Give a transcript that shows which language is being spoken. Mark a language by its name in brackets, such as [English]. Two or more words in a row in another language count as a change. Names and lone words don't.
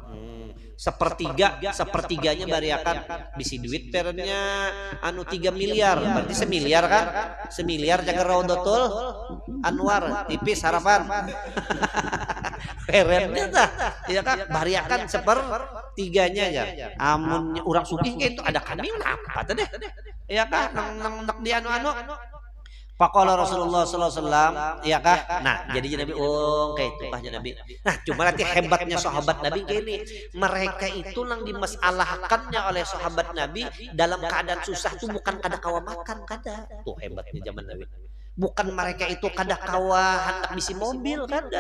[Banjar] Sepertiganya bari akan bisi duit perennya 3 miliar, berarti semiliar kan? Semiliar jaga Raudhatul Anwar, tipis harapan. Perennya dah, ya kan? Bari akan sepertiganya ya. Amun orang sugih kayak itu ada kami apa tadi? Ya kan? Nang di anu. [Arabic] فقال رسول الله صلى الله عليه وسلم, [Banjar] ya kah? Nah, jadi Nabi kayak itu bahnya Nabi. Nah, cuma nanti hebatnya sahabat Nabi kayak ini. Mereka itu nang dimasalahkannya oleh sahabat Nabi dalam keadaan susah tuh bukan kada kawa makan, kada. Tuh hebatnya zaman Nabi. Bukan mereka itu kada kawa hendak bisi mobil, kada.